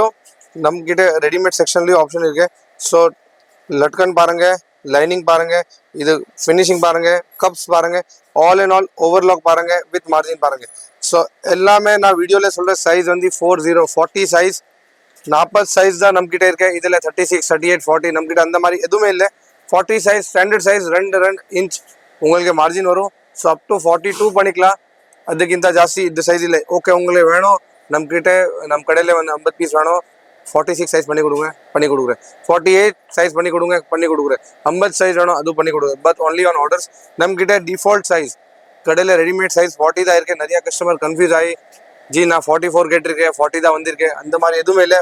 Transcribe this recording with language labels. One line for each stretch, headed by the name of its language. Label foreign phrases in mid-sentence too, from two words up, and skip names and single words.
Tamil: நம்ம கிட்ட
English: readymade sectionlayum
Tamil: ஆப்ஷன் இருக்கு. ஸோ லட்கன் பாருங்க, லைனிங் பாருங்க, இது ஃபினிஷிங் பாருங்க, கப்ஸ் பாருங்க,
English: all and all overlock
Tamil: பாருங்க,
English: with margin
Tamil: பாருங்க. ஸோ எல்லாமே நான் வீடியோல சொல்ற சைஸ் வந்து 40 சைஸ், 40 சைஸ் தான் நம்ம கிட்ட இருக்கு. இதுல 36, 38, 40 நம்ம கிட்ட அந்த மாதிரி எதுவுமே இல்லை. 40
English: size standard size 2 inch
Tamil: உங்களுக்கு மார்ஜின் வரும்.
English: so up to
Tamil: 42 பண்ணிக்கலாம்.
Kannada: ಅದಕ್ಕಿಂತ ಜಾಸ್ತಿ ಇದು ಸೈಜ್ ಇಲ್ಲ.
Tamil: ಓಕೆ உங்களுக்கு வேணும், நம்ம கிட்ட நம்ம கடையில வந்து 50 பீஸ் வேணும், 46 சைஸ் பண்ணி கொடுக்குறேன், 48 சைஸ் பண்ணி கொடுக்குறேன், 50 சைஸ் வேணும், அது பண்ணி கொடுக்குறேன்.
English: but only on orders.
Tamil: நம்ம கிட்ட
English: default size
Tamil: கடையில
English: readymade size
Tamil: 40 தான் இருக்கு. நிறைய
English: customer confuse
Tamil: ஆகி ஜி நான் 44 கேட்டிருக்கேன், 40 தான் வந்திருக்கேன், அந்த மாதிரி எதுவுமே இல்லை.